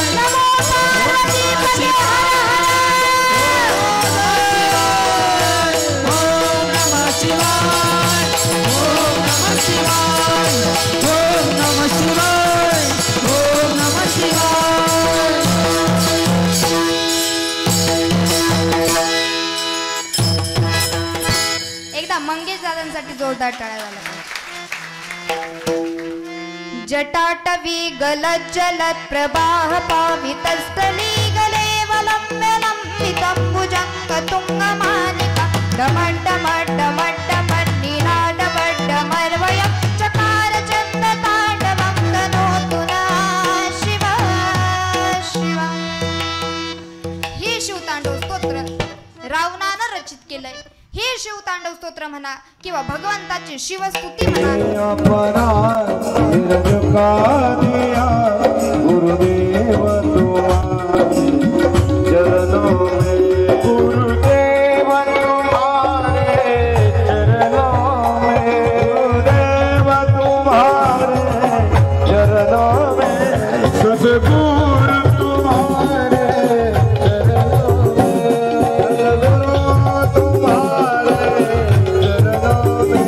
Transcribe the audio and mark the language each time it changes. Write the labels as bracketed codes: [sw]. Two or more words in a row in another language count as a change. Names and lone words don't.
[sa] नमो पार्वती पते ओम नमः शिवाय, ओम नमः शिवाय, ओम नमः शिवाय, ओम नमः शिवाय। [mr] एकदा मंगेश दादांसाठी जोरदार टाळ्या झाल्या पाहिजे। [sa] जटाटवी गलज्जलत् प्रवाह पावितस्थली गलेवलम्बितं भुजङ्गतुङ्गमालिका डमड्डमड्डमड्डमड्डमर्वयं चकारचण्डताण्डवं तनोतु नः शिव शिव। [mr] हे शिवतांडव स्तोत्र रावणानं रचित केलंय। हे शिवतांडव स्तोत्र म्हणा किंवा भगवंताची शिवस्तुती म्हणा। [hi] गुरुदेव तुम्हारे चरणों में, गुरुदेव तुम्हारे चरणों में, गुरुदेव तुम्हारे चरणों में, सद्गुरु तुम्हारे चरणों में, सद्गुरु तुम्हारे चरणों में।